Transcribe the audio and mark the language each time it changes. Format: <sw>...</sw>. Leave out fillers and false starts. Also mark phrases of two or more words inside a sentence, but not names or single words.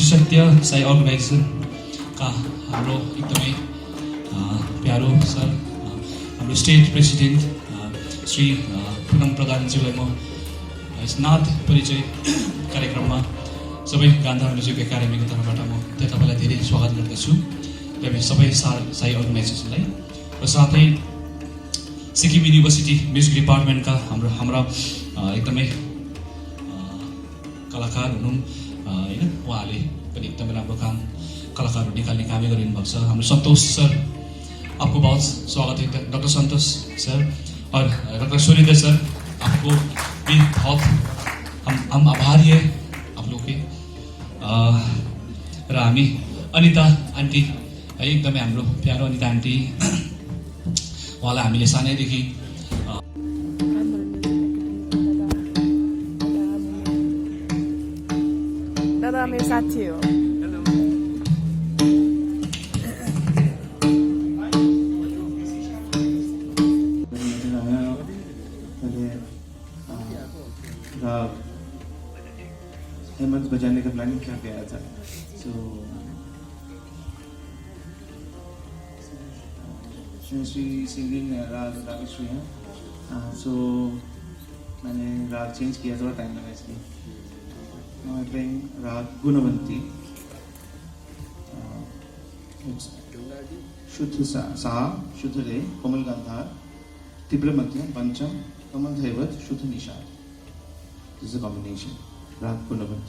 <ne>श्री सत्य साई अर्गनाइजेसनका हाम्रो एकदमै प्यारो सर हाम्रो स्टेट प्रेसिडेन्ट श्री पुनम प्रधानज्यूलाई म स्नात परिचय कार्यक्रममा सबै गान्धार म्युजिक एकाडेमीको तर्फबाट म तपाईँलाई धेरै स्वागत गर्दछु सबै साई अर्गनाइजेसनलाई र साथै सिक्किम युनिभर्सिटी म्युजिक डिपार्टमेन्टका हाम्रा एकदमै कलाकार हुनु होइन उहाँले पनि एकदमै राम्रो काम कलाकारहरू निकाल्ने कामै गरिनु भएको छ हाम्रो संतोष सर</ne> <hi>आपको बहुत स्वागत है डॉक्टर संतोष सर और डॉक्टर सुरेंद्र सर आपको भी बहुत हम आभारी है आप लोग के</hi> <ne>र हामी अनिता आन्टी है एकदमै हाम्रो प्यारो अनिता आन्टी उहाँलाई हामीले सानैदेखि दादा मेरो साथी हो</ne> <hi>हेमंत बजाने का प्लानिंग किया गया था श्री सिंगिंग राग रागेश्वरी है सो मैंने राग चेंज किया थोड़ा टाइम लगा इसलिए</hi> <en>Now I'm playing Rag Gunavati. It's Shuddha Sa, Shuddha Re, Komal Gandhar, Tibra Madhyam, Pancham, Kamal Dhaivat, Shuddha Nishad. This is a combination. Rag Gunavati.</en>